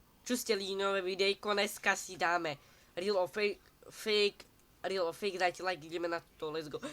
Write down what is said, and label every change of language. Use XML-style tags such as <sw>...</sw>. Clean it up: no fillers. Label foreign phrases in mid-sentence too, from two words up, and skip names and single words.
<sk>Čo ste nové videjko, dneska si dáme</sk> <en>real or fake,</en> <sk>dajte like, ideme na to,</sk> <en>let's go.</en>